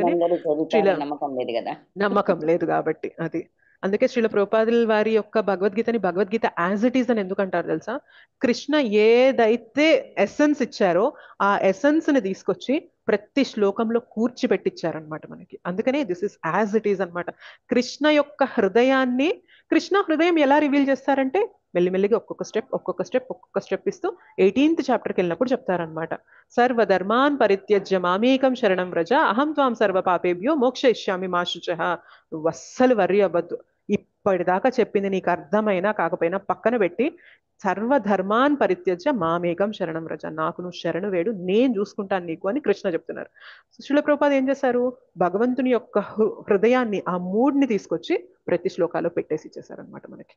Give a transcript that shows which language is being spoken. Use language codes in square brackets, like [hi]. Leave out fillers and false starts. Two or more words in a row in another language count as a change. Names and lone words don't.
[te] నమ్మకం లేదు కాబట్టి అది. అందుకే శ్రీల ప్రభుపాదుల వారి యొక్క భగవద్గీతని భగవద్గీత [en] as it is [te] అని ఎందుకు అంటారు తెలుసా? కృష్ణ ఏదైతే ఎసెన్స్ ఇచ్చారో ఆ ఎసెన్స్ ని తీసుకొచ్చి ప్రతి శ్లోకంలో కూర్చిపెట్టించారనమాట మనకి. అందుకనే [en] this is as it is [te] అనమాట. కృష్ణ యొక్క హృదయాన్ని కృష్ణ హృదయం ఎలా రివీల్ చేస్తారంటే మెల్లిమెల్లిగా ఒక్కొక్క స్టెప్ ఇస్తూ 18th చాప్టర్కి వెళ్ళినప్పుడు చెప్తారనమాట. [sa] సర్వధర్మాన్ పరిత్యజ్య మామేకం శరణం వ్రజ అహం త్వాం సర్వ పాపేభ్యో మోక్షయిష్యామి మా శుచః. [te] నువ్వు అస్సలు వర్రీ అవ్వద్దు, ఇప్పటిదాకా చెప్పింది నీకు అర్థమైనా కాకపోయినా పక్కన పెట్టి [sa] సర్వధర్మాన్ పరిత్యజ్య మామేకం శరణం వ్రజ, [te] నాకు నువ్వు శరణు వేడు, నేను చూసుకుంటాను నీకు అని కృష్ణ చెప్తున్నారు. శ్రీల ప్రభుపాద ఏం చేశారు, భగవంతుని యొక్క హృదయాన్ని ఆ మూడ్ని తీసుకొచ్చి ప్రతి శ్లోకాలో పెట్టేసి ఇచ్చేసారనమాట మనకి.